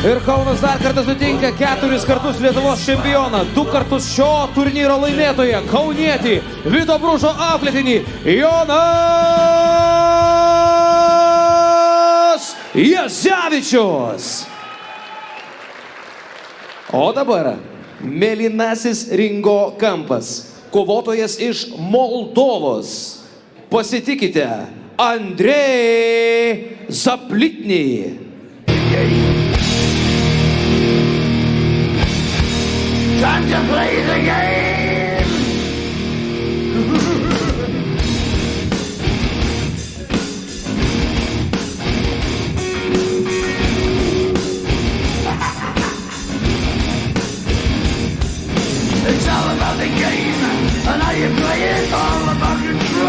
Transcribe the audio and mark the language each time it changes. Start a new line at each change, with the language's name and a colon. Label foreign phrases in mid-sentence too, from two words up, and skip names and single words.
Lithuanian: Ir Kaunas dar kartą sutinka 4 kartus Lietuvos čempioną, 2 kartus šio turnyro laimėtoją, kaunietį, Vyto Bružo auklėtinį, Jonas Jazevičius. O dabar mėlynasis ringo kampas, kovotojas iš Moldovos. Pasitikite, Andrei Zaplitny.
English: Time to play the game! It's all about the game, and how you play it, all about control.